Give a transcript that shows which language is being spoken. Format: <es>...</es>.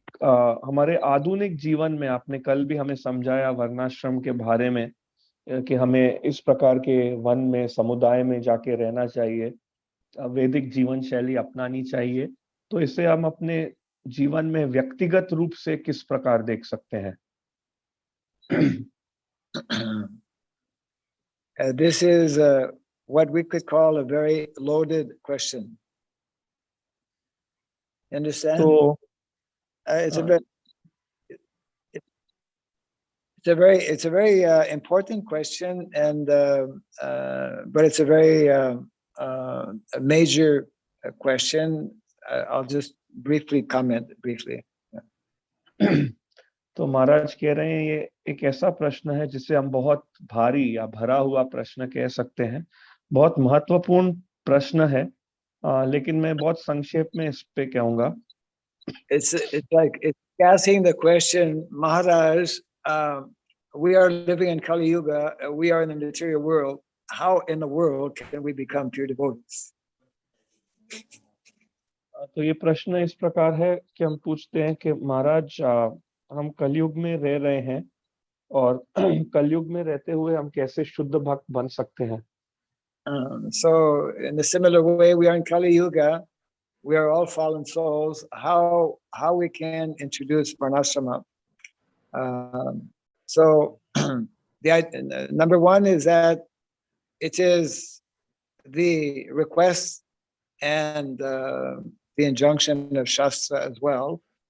<hi>हमारे आधुनिक जीवन में आपने कल भी हमें समझाया वर्णाश्रम के बारे में कि हमें इस प्रकार के वन में समुदाय में जाके रहना चाहिए, वैदिक जीवन शैली अपनानी चाहिए। तो इसे हम अपने जीवन में व्यक्तिगत रूप से किस प्रकार देख सकते हैं?</hi> <en>This is what we could call a very loaded question. Understand?</en> <hi>तो</hi> <en>It's a very important question, and but it's a very a major question. I'll just briefly comment briefly.</en> <hi>तो महाराज कह रहे हैं ये एक ऐसा प्रश्न है जिसे हम बहुत भारी या भरा हुआ प्रश्न कह सकते हैं, बहुत महत्वपूर्ण प्रश्न है, लेकिन मैं बहुत संक्षेप में इस पे कहूंगा।</hi> <en>It's asking the question, Maharaj, we are living in Kali Yuga, we are in the material world. How in the world can we become pure devotees?</en> <hi>तो ये प्रश्न इस प्रकार है कि हम पूछते हैं कि महाराज, हम कलयुग में रह रहे हैं और कलयुग में रहते हुए हम कैसे शुद्ध भक्त बन सकते हैं?</hi> <en>So in a similar way, we are in Kali Yuga. We are all fallen souls. How we can introduce Varnashrama? So the number one is that it is the request and the injunction of Shastra as well.</en>